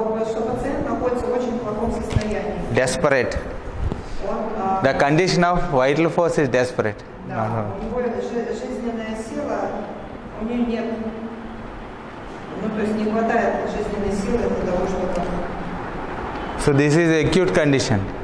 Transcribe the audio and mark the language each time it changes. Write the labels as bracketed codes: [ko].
[ru] Что пациент находится в очень плохом состоянии. [en] Desperate. [ru] Он, [en] The condition of vital force is desperate. [ru] да, у него жизненная сила, у нее нет, то есть не хватает жизненной силы для того, чтобы [en] So this is acute condition.